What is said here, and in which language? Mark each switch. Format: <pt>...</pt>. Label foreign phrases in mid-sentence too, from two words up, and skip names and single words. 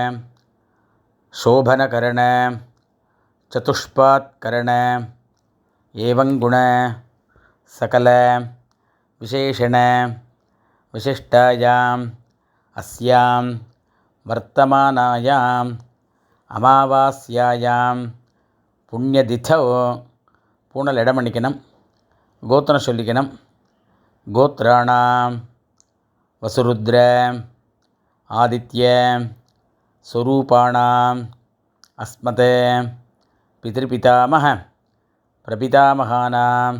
<sa>शोभनकरण चतुष्पात्करण एवं गुण सकल विशेषण विशिष्टायाम् अस्यां वर्तमानायाम् अमावास्यायां पुण्यतिथौ</sa> <ta>பூனல் இடம் பண்ணிக்கணும். கோத்திரம் சொல்லிக்கணும்.</ta> <sa>गोत्राणां वसुरुद्र आदित्य स्वरूपाणां अस्मत् पितृपितामह प्रपितामहानां.</sa>